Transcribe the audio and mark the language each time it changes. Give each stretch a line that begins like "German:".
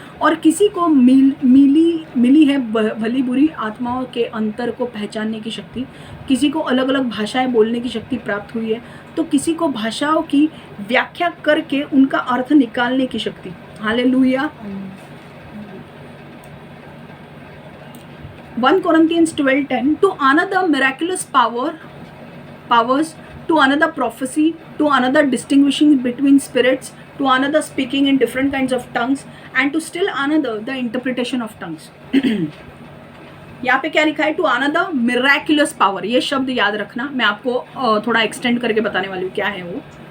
Hindi: और किसी को मिली है भली बुरी आत्माओं के अंतर को पहचानने की शक्ति। किसी को अलग अलग भाषाएं बोलने की शक्ति प्राप्त हुई है, तो किसी को भाषाओं की व्याख्या करके उनका अर्थ निकालने की शक्ति। Hallelujah.
English: 1 Corinthians 12:10, to another miraculous powers, to another prophecy, to another distinguishing between spirits, to another speaking in different kinds of tongues, and to still another the interpretation of tongues.
Hindi: यहाँ पे क्या लिखा है?
English: To another miraculous power.
Hindi: ये शब्द याद रखना, मैं आपको थोड़ा एक्सटेंड करके बताने वाली हूँ क्या है वो।